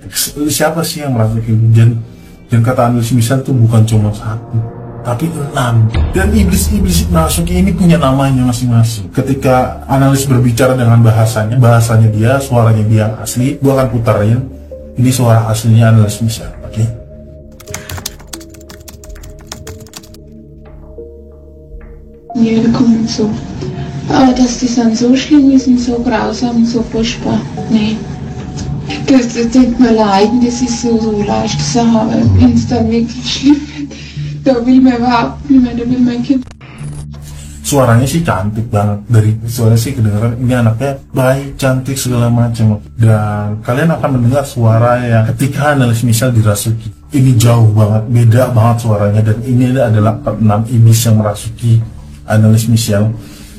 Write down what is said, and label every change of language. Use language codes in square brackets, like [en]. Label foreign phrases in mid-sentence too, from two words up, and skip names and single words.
[id] Siapa sih yang merasukin, dan kata Annelis Michel tuh bukan cuma 1 tapi 6, dan iblis-iblis merasuki ini punya namanya masing-masing. Ketika Annelis berbicara dengan bahasanya dia, suaranya dia asli, gua akan putarin ini suara aslinya Annelis Michel, oke? [de] Ja, da kommt so. Aber dass die dann so schlimm ist und so grausam und so furchtbar, nee. Das tut mir leid, das ist so leicht zu sagen, wenn es dann wirklich schlimm wird, da will man überhaupt nicht mehr, da will man Kind. [id] Suaranya sih cantik banget, dari suara sih kedengaran ini anaknya baik, cantik segala macam. Dan kalian akan mendengar suara yang ketika Annelis Michel dirasuki. Ini jauh banget, beda banget suaranya, dan ini adalah 6 iblis yang merasuki Annelis Michel.